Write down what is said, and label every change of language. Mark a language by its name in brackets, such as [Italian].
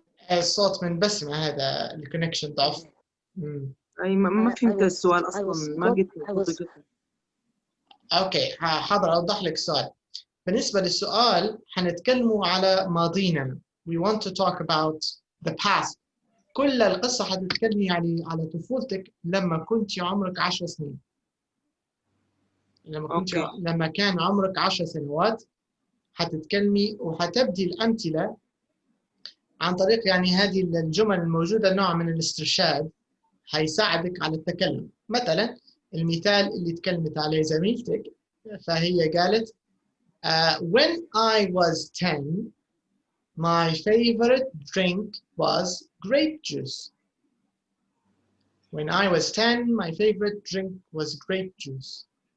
[Arabic] الصوت من بسمة هذا الكونكشن ضعف. أي ما فهمت السؤال أصلا ما قلت. اوكي حاضر اوضح لك السؤال. بالنسبة للسؤال حنتكلموا على ماضينا. [English] We want to talk about the past. [Arabic] كل القصة حتتكلمي يعني على طفولتك لما كنت عمرك 10 سنين. لما كان عمرك 10 سنوات حتتكلمي وحتبدي الأمثلة عن طريق يعني هذه الجمل الموجودة، نوع من الاسترشاد هيساعدك على التكلم. مثلا المثال اللي تكلمت عليه زميلتك، فهي قالت [English] when I was 10 my favorite drink was grape juice. [Arabic] When I was 10 my favorite drink was grape juice.